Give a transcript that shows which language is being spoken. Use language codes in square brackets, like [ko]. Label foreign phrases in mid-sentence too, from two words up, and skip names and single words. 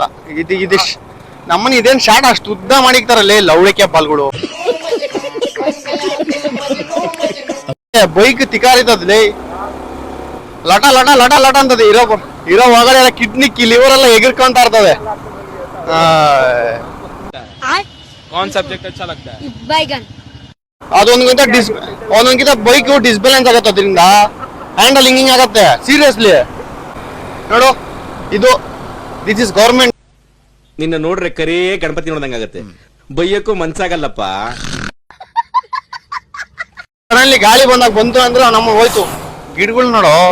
[kn] ಇದು ನಮ್ಮನ್ನ ಇದೇನ್ ಶಾರ್ಟ್ ಅಷ್ಟು ಉದ್ದ ಮಾಡಿಕ್ತಾರಲ್ಲೇ ಲವಳಿಕೆ ಬಾಲ್ಗಳು. ಬೈಕ್ ತಿಕಾರಿತದ್ಲೇ, ಲಟ ಲಟ ಲಟ ಲಟ ಅಂತದೆ. ಇರೋ ಒಳಗಡೆ ಎಲ್ಲ [en] kidney liver [kn] ಎಲ್ಲ ಎಗಿರ್ಕೊಂತ ಇರ್ತದೆ. [hi] कौन सब्जेक्ट अच्छा लगता है? बैगन। [kn] ಒಂದೊಂದ್ಕಿಂತ ಬೈಕ್ ಡಿಸ್ಬ್ಯಾಲೆನ್ಸ್ ಆಗತ್ತೆ, ಅದರಿಂದ ಹ್ಯಾಂಡಲ್ ಹಿಂಗಿಂಗ್ ಆಗತ್ತೆ. ಸೀರಿಯಸ್ಲಿ ನೋಡು, [en] this is government. [kn] ನಿನ್ನ ನೋಡ್ರೆ ಕರೇ ಗಣಪತಿ ನೋಡ್ದಂಗಾಗತ್ತೆ, ಬೈಯಕ್ಕೂ ಮನ್ಸಾಗಲ್ಲಪ್ಪ. ಗಾಳಿ ಬಂದಾಗ ಬಂತು ಅಂದ್ರೆ ನಮ್ಮ ಹೋಯ್ತು ಗಿಡಗಳು ನೋಡು.